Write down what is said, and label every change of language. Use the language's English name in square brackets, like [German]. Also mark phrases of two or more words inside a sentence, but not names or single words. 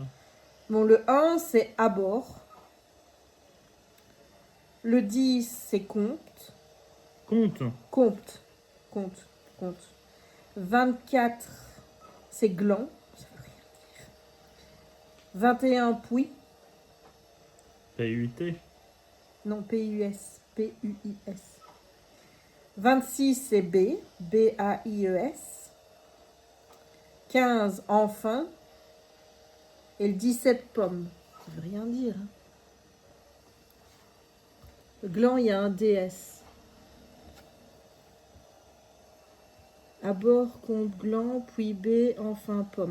[French] Bon, le 1, c'est à bord. Le 10, c'est compte. Compte. Compte. Compte. Compte. 24, c'est gland. Ça veut rien dire. 21, puis. PUT. Non, P-U-S. P-U-I-S. 26, c'est B. B-A-I-E-S. 15, enfin. Et le 17, pomme. Ça veut rien dire. Hein. Le gland, il y a un DS. À bord, compte gland, puis B, enfin pomme.